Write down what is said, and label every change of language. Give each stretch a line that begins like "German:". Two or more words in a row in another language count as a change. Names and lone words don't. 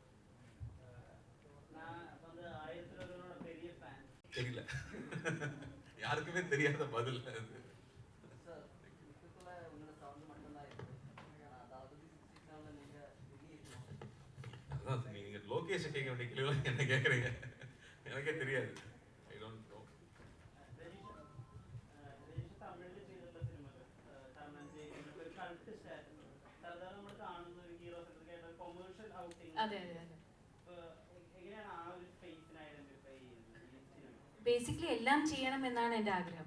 Tamil: தெரியல, யாருக்குமே தெரியாத பதில் அது. அதான் நீங்க லோகேஷை கேட்க வேண்டிய கேள்வி என்ன கேட்குறீங்க, எனக்கே தெரியாது.
English: I don't know.
Malayalam: അതെ അതെ അതെ ബേസിക്കലി എല്ലാം ചെയ്യണം എന്നാണ് എൻ്റെ ആഗ്രഹം.